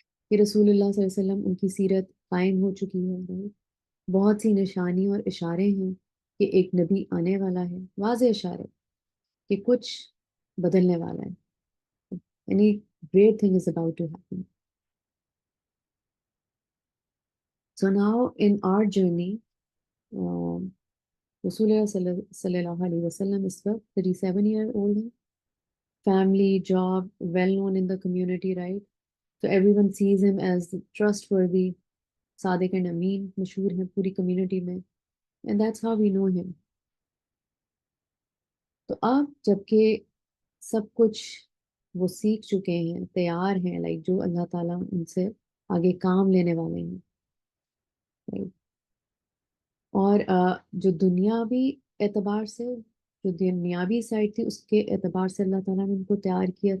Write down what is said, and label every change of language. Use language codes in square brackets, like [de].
[ur] کہ رسول اللہ صلی اللہ علیہ وسلم ان کی سیرت قائم ہو چکی ہے, بہت سی نشانی اور اشارے ہیں کہ ایک نبی آنے والا ہے, واضح اشارے کہ کچھ بدلنے والا ہے, [en] any great thing is about to happen. So now in our journey, رسول اللہ صلی اللہ علیہ وسلم اس وقت 37 year old ہیں, family, job, well known in the community, right? So everyone sees him as trustworthy, صادق and امین, [ur] مشہور ہیں پوری کمیونٹی میں, [en] and that's how we know him. [ur] تو اب جب کہ سب کچھ وہ سیکھ چکے ہیں, تیار ہیں, لائک جو اللہ تعالیٰ ان سے آگے کام لینے والے ہیں, right? اور جو دنیاوی اعتبار سے, جو دنیاوی سائڈ تھی اس کے اعتبار سے اللہ تعالیٰ نے ان کو تیار کیا.